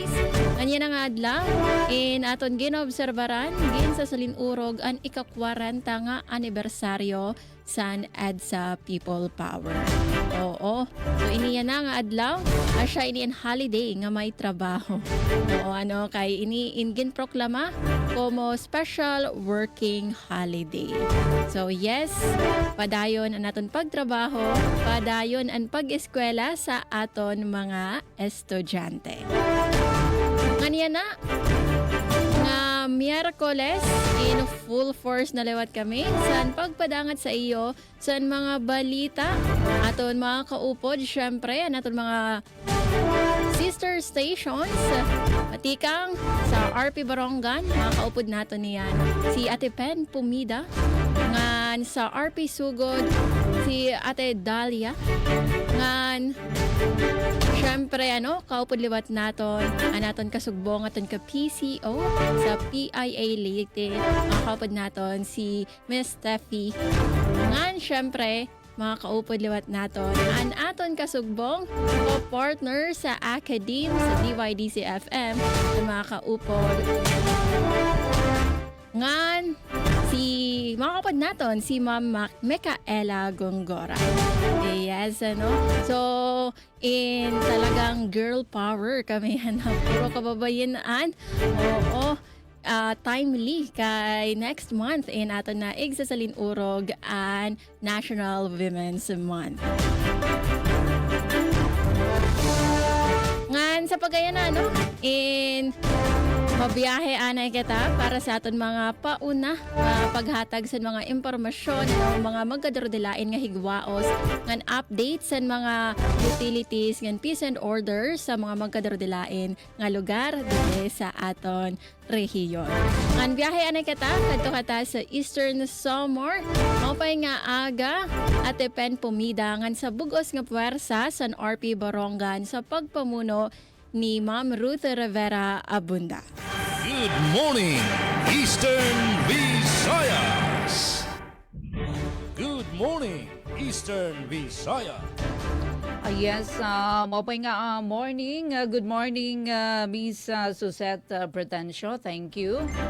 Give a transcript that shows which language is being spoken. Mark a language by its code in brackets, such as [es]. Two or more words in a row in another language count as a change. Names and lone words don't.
[war] Kanya na nga adlaw, in aton ginobserbaran, gin sa salinurog ang ika-40 nga anibersaryo sa EDSA People Power. Oo. So iniya na nga adlaw, siya ini holiday nga may trabaho. Oo, kay ini ingin proklama como [en] special working holiday. So yes, [war] padayon ang aton pagtrabaho, padayon ang pag-eskwela sa aton mga estudyante. Nganiya na, nga Miyerkules, [en] in full force [war] na lewat kami sa pagpadangat sa iyo sa mga balita aton mga kaupod, syempre ang aton mga [en] sister stations [war] matikang sa RP Barongan, mga kaupod nato niyan si Ate Pen Pumida, ngan sa RP Sugod si Ate Dalia, ngan syempre kaupod liwat naton anaton kasugbong aton ka PCO sa PIA Leyte, mga kaupod naton si Miss Steffi, ngan syempre mga kaupod liwat naton an aton kasugbong partner sa Academe sa DYDC FM, mga kaupod ngan si mga kapad naton si Ma'am Micaela Gongora. Yes, so in talagang [en] girl power [war] kami puro kababayan. Oo, timely kay [en] next month [war] in ato na igsasalin urog and National Women's Month. Ngan sa pagayan in mabiyahe anay kita para sa aton mga pauna paghatag sa mga impormasyon ng mga magkadrodilain nga higwaos ngan update sa mga utilities ngan [en] peace and order [war] sa mga magkadrodilain nga lugar dito sa aton rehiyon. Ngan biyahe anay kita kadto kata sa Eastern Samar, maupay nga aga Ate Pen Pumida ngan sa bugos nga puwersa sa RP Barongan sa pagpamuno ni Ma'am Ruth Rivera Abunda. [en] Good morning, Eastern Visayas! Good morning, Eastern Visayas! [war] Yes, maupay nga morning. [en] Good morning, Miss Suzette Pretencio. Thank you.